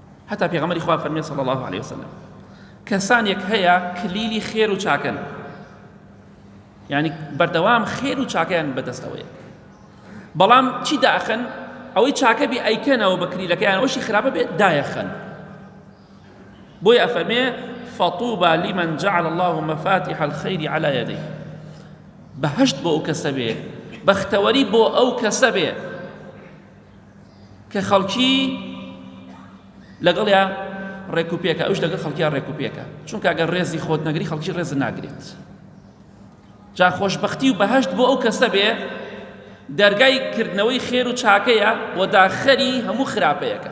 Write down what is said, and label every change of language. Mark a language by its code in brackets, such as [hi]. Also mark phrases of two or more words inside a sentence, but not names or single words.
[ckb] حتى پێغەمبەری خوا فەرمێ [ar] صلی الله عليه وسلم [ckb] کەسانێک هەیە کلیلی خێر و چاکەن، یعنی بەردەوام خێر و چاکەیان بەدەستەوەیە، بەڵام چی داخەن؟ ئەوەی چاکە بێ ئەیکەنەوە بە کلیلەکەیان، ئەوەشی خراپە بێ دایەخەن. بۆی ئەفەرمێ [ar] فطوبى لمن جعل الله مفاتح الخير على يديه، [ckb] بەهەشت بۆ ئەو کەسە بێ، بەختەوەری بۆ ئەو کەسە بێ کە خەڵکی لەگەڵیا ڕێکوپێکە، ئەوش لەگەڵ خەڵکیان ڕێکوپێکە، چونکە ئەگەر ڕێزی خۆت نەگری خەڵکی ڕێز ناگرێت. جا خۆشبەختی و بەهەشت بۆ ئەو کەسە بێ دەرگای کردنەوەی خێر و چاکەیە و داخەری هەموو خراپەیەکە.